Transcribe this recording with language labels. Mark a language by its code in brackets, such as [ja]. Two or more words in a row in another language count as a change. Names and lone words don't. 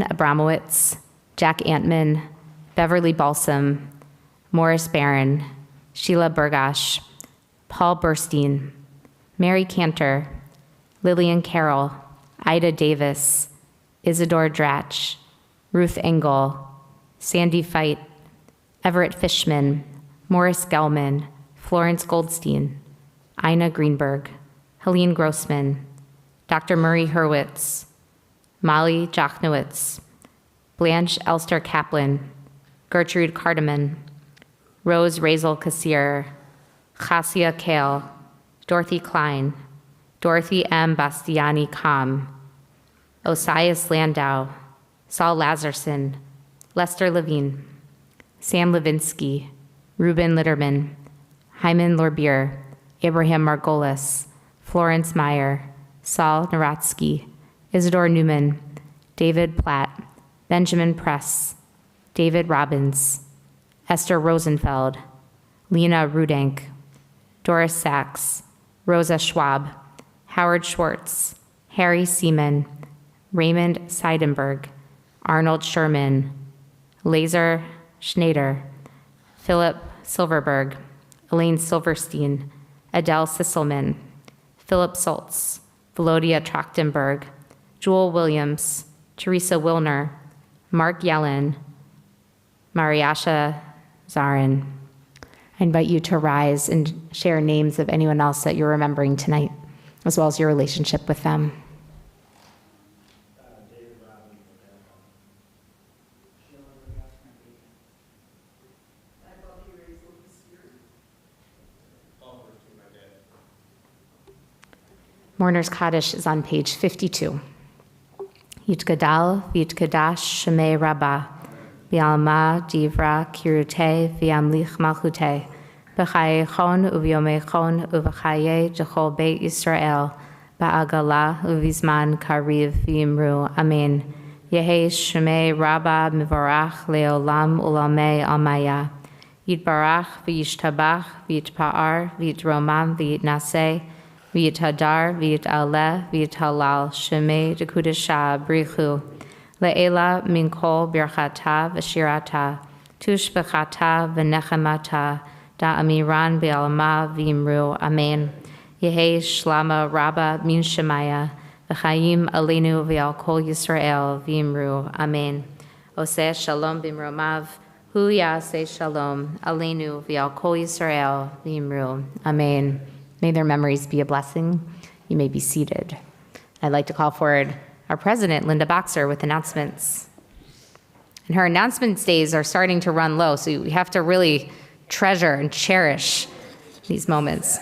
[en] Abramowitz, Jack Antman, Beverly Balsam, Morris Barron, Sheila Burgash, Paul Burstein, Mary Cantor, Lillian Carroll, Ida Davis, Isidore Dratch, Ruth Engel, Sandy Feit, Everett Fishman, Morris Gelman, Florence Goldstein, Ina Greenberg, Helene Grossman, Dr. Murray Hurwitz, Molly Jochnowitz, Blanche Elster Kaplan, Gertrude Cardeman, Rose Razel Kassir, Chassia Kale, Dorothy Klein, Dorothy M. Bastiani Kam, Osias Landau, Saul Lazarson, Lester Levine, Sam Levinsky, Ruben Litterman, Hyman Lorbier, Abraham Margolis, Florence Meyer, Saul Naratsky, Isidore Newman, David Platt, Benjamin Press, David Robbins, Esther Rosenfeld, Lena Rudank, Doris Sachs, Rosa Schwab, Howard Schwartz, Harry Seaman, Raymond Seidenberg, Arnold Sherman, Laser Schneider, Philip Silverberg, Elaine Silverstein, Adele Sisselman, Philip Soltz, Velodia Trachtenberg, Jewel Williams, Teresa Wilner, Mark Yellen, Mariasha Zarin. I invite you to rise and share names of anyone else that you're remembering tonight, as well as your relationship with them. Mourner's Kaddish is on page 52. [arc] יתגדל ויתקדש שמה רבא, בעלמא דברא כרעותה וימליך מלכותה, בחייכון וביומיכון ובחיי דכל בית ישראל, בעגלא ובזמן קריב ואמרו, amen. יהא שמה רבא מברך לעלם ולעלמי עלמיא, יתברך וישתבח ויתפאר ויתרומם ויתנשא, ויתהדר, ויתעלה, ויתהלל, שמה דקודשא בריך הוא, לעלא מן כל ברכתא ושירתא, תשבחתא ונחמתא, דאמירן בעלמא ואמרו, אמן. יהא שלמא רבא מן שמיא, וחיים עלינו ועל כל ישראל ואמרו, אמן. [he] עושה שלום במרומיו, הוא יעשה שלום, עלינו ועל כל ישראל ואמרו, [arc] amen. [en] May their memories be a blessing. You may be seated. I'd like to call forward our president, Linda Boxer, with announcements. And her announcements days are starting to run low, so we have to really treasure and cherish these moments.